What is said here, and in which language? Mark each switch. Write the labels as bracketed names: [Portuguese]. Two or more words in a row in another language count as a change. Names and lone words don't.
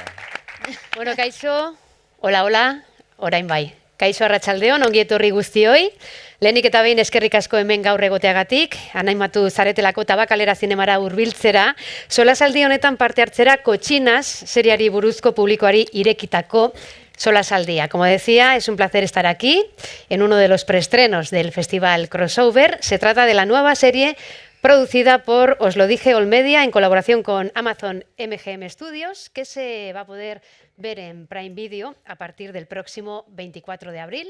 [Basque] Bueno, kaixo, hola, orain bai. Kaixo arratsaldeon, ongi etorri guztioi. Lehenik eta behin eskerrik asko hemen gaur egoteagatik, anaimatu zaretelako Tabakalera zinemara hurbiltzera, solasaldi honetan parte hartzera Kotxinas seriari buruzko publikoari irekitako solasaldia. [Spanish] Como decía, es un placer estar aquí en uno de los preestrenos del Festival Crossover. Se trata de la nueva serie producida por, os lo dije, All Media, en colaboración con Amazon MGM Studios, que se va a poder ver en Prime Video a partir del próximo 24 de abril.